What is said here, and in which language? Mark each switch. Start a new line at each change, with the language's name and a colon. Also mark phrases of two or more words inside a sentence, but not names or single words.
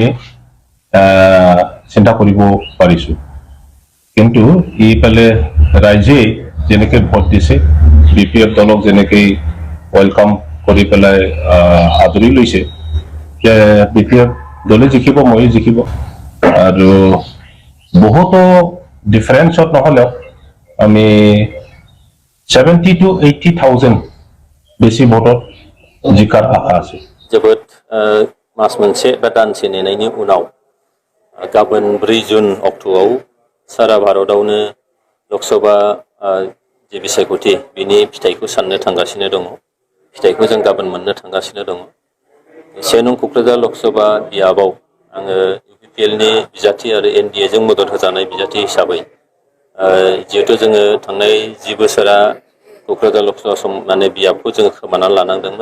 Assamese: চিন্তা কৰিব পাৰিছো কিন্তু ইফালে ৰাইজে যেনেকৈ ভোট দিছে BPF দলক যেনেকৈ ওয়েলকাম কৰি পেলাই আদৰি লৈছে যে BPF দলে জিকিব মই জিকিব আৰু বহুতো ডিফাৰেন্সত নহলেও আমি 70 to 80,000 বেছি ভোটত জিকাৰ আশা আছে
Bodo: जोबोद मास मोनसे बा दानसे नेनायनि उनाव गाबोन 4 जुन अक्ट'आव सारा भारतआवनो लोकसभा जे बिसायख'थि बिनि फिथाइखौ साननो थांगासिनो दङ फिथाइखौ जों गाबोन मोननो थांगासिनो दङ। 1 नं क'क्राझार लकसभा बियाबाव आङो UPPL नि बिजाथि आरो NDA जों मदद होजानाय बिजाथि हिसाबै जिहेतु जोङो थांनाय 10 बोसोरा क'क्राझार लकसभा बियाबखौ जोङो खोमानानै लानांदोंमोन।